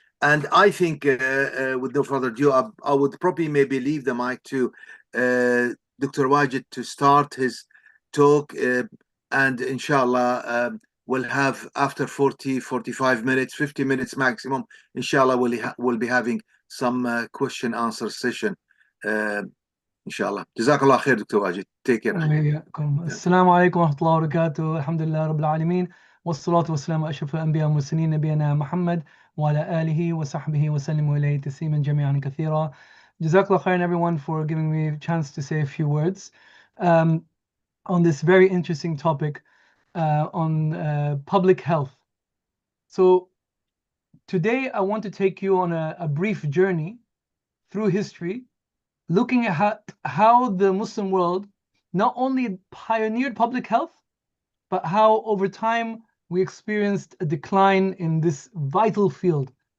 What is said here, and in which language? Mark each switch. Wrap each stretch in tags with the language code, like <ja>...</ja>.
<en>And I think, with no further ado, I would probably maybe leave the mic to Dr. Wajid to start his talk. And inshallah, we'll have after 40, 45 minutes, 50 minutes maximum, inshallah, we'll be having some question answer session. Inshallah. Jazakallah khair, Dr. Wajid. Take care.</en> <ar>السلام عليكم ورحمة الله وبركاته. الحمد لله رب العالمين والصلاة والسلام على أشرف الأنبياء والمرسلين نبينا محمد وعلى آله وصحبه وسلم وإليه تسليما جميعا كثيرا.</ar> <en>Jazakallah khairan everyone for giving me a chance to say a few words on this very interesting topic on public health. So today I want to take you on a brief journey through history, looking at how the Muslim world not only pioneered public health, but how over time we experienced a decline in this vital field.</en>